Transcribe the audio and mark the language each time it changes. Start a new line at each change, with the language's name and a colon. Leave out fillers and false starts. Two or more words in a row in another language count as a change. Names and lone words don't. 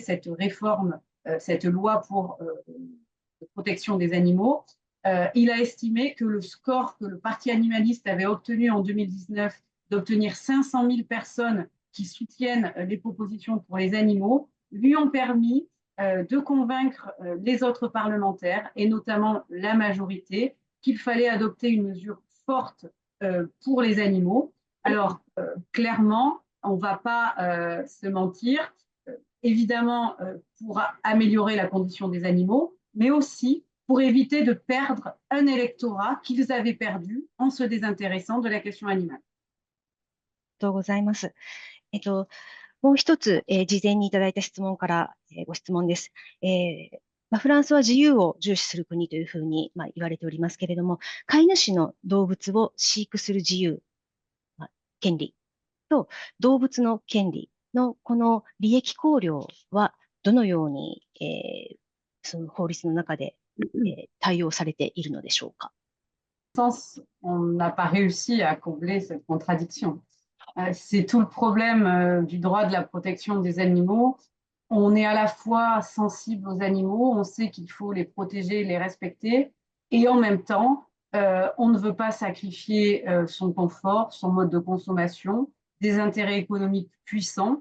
French: cette réforme, cette loi pour la protection des animaux, il a estimé que le score que le Parti animaliste avait obtenu en 2019, d'obtenir 500 000 personnes qui soutiennent les propositions pour les animaux, lui ont permis de convaincre les autres parlementaires, et notamment la majorité, qu'il fallait adopter une mesure forte pour les animaux. Alors, clairement, on ne va pas se mentir, évidemment pour améliorer la condition des animaux, mais aussi pour éviter de perdre un électorat qu'ils avaient perdu en se désintéressant de la question animale.
Japanese: ありがとうございます。もう一つ、事前にいただいた質問から、ご質問です。フランスは自由を重視する国というふうに、言われておりますけれども、飼い主の動物を飼育する自由、権利と動物の権利のこの利益考慮はどのように、その法律の中で、対応されているのでしょうか。
French: On n'a pas réussi à combler cette contradiction. C'est tout le problème du droit de la protection des animaux. On est à la fois sensible aux animaux, on sait qu'il faut les protéger, les respecter, et en même temps, on ne veut pas sacrifier son confort, son mode de consommation, des intérêts économiques puissants.